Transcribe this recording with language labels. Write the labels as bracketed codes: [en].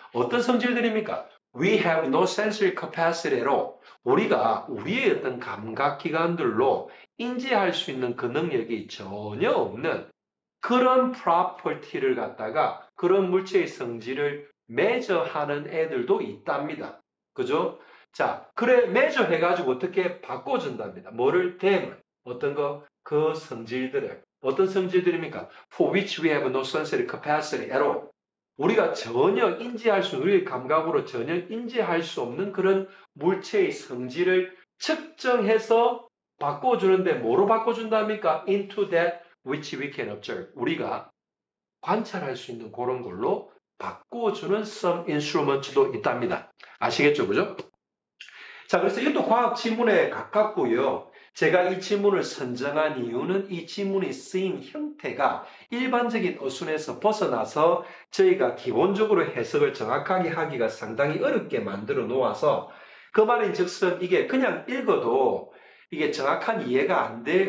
[ko] 어떤 성질들입니까? [en] We have no sensory capacity [ko] 로 우리가 우리의 어떤 감각기관들로 인지할 수 있는 그 능력이 전혀 없는 그런 property를 갖다가 그런 물체의 성질을 measure하는 애들도 있답니다. 그죠? 자, 그래 measure 해가지고 어떻게 바꿔준답니다. 뭐를? 댐을 어떤 거? 그 성질들을 어떤 성질들입니까? [en] For which we have no sensory capacity at all. [ko] 우리가 전혀 인지할 수, 우리의 감각으로 전혀 인지할 수 없는 그런 물체의 성질을 측정해서 바꿔주는데 뭐로 바꿔준답니까? [en] Into that which we can observe. [ko] 우리가 관찰할 수 있는 그런 걸로 바꿔주는 [en] some instruments [ko] 도 있답니다. 아시겠죠? 그죠? 자, 그래서 이것도 과학 지문에 가깝고요. 제가 이 지문을 선정한 이유는 이 지문이 쓰인 형태가 일반적인 어순에서 벗어나서 저희가 기본적으로 해석을 정확하게 하기가 상당히 어렵게 만들어 놓아서 그 말인 즉슨 이게 그냥 읽어도 이게 정확한 이해가 안 돼.